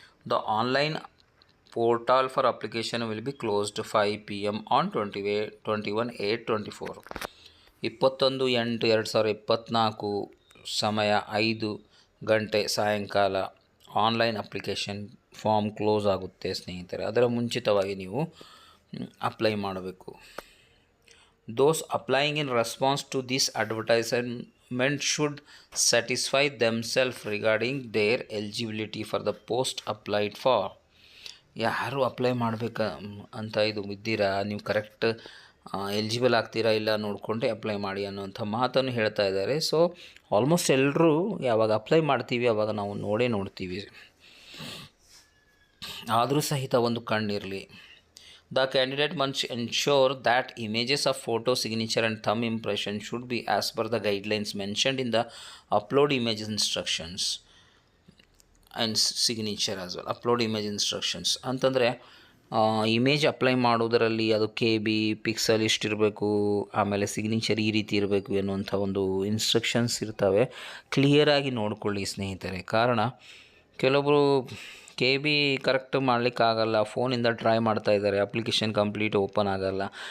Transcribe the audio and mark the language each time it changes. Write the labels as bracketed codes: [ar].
[en] The online portal for application will be closed 5 PM on 21/8/24. [kn] 21/8/2024 ಸಮಯ 5 ಗಂಟೆ ಸಾಯಂಕಾಲ online application form close ಆಗುತ್ತೆ ಸ್ನೇಹಿತರೆ. ಅದರ ಮುಂಚಿತವಾಗಿ ನೀವು ಅಪ್ಲೈ ಮಾಡಬೇಕು. [en] Those applying in response to this advertisement men should satisfy themselves regarding their eligibility for the post applied for. [kn] ಯಾರು ಅಪ್ಲೈ ಮಾಡಬೇಕ ಅಂತ ಇದು ಇದ್ದೀರಾ, ನೀವು ಕರೆಕ್ಟ್ ಎಲಿಜಿಬಲ್ ಆಗ್ತೀರಾ ಇಲ್ಲ ನೋಡಿಕೊಂಡೆ ಅಪ್ಲೈ ಮಾಡಿ ಅನ್ನೋಂಥ ಮಾತನ್ನು ಹೇಳ್ತಾ ಇದ್ದಾರೆ. ಸೊ ಆಲ್ಮೋಸ್ಟ್ ಎಲ್ಲರೂ ಯಾವಾಗ ಅಪ್ಲೈ ಮಾಡ್ತೀವಿ ಆವಾಗ ನಾವು ನೋಡ್ತೀವಿ. ಆದರೂ ಸಹಿತ ಒಂದು ಕಣ್ಣಿರಲಿ. [en] The candidate must ensure that images of photo, signature and thumb impression should be as per the guidelines mentioned in the upload image instructions and signature as well. Upload image instructions [kn] ಅಂತಂದರೆ image apply ಮಾಡೋದರಲ್ಲಿ ಅದು KB pixel ಇಷ್ಟಿರಬೇಕು, ಆಮೇಲೆ signature ಈ ರೀತಿ ಇರಬೇಕು ಎನ್ನುವಂಥ ಒಂದು instructions ಇರ್ತವೆ. ಕ್ಲಿಯರಾಗಿ ನೋಡಿಕೊಳ್ಳಿ ಸ್ನೇಹಿತರೆ. ಕಾರಣ ಕೆಲವೊಬ್ಬರು KB ಕರೆಕ್ಟ್ ಮಾಡಲಿಕ್ಕಾಗಲ್ಲ, ಫೋನಿಂದ ಟ್ರೈ ಮಾಡ್ತಾಯಿದ್ದಾರೆ, ಅಪ್ಲಿಕೇಶನ್ ಕಂಪ್ಲೀಟ್ ಓಪನ್ ಆಗಲ್ಲ.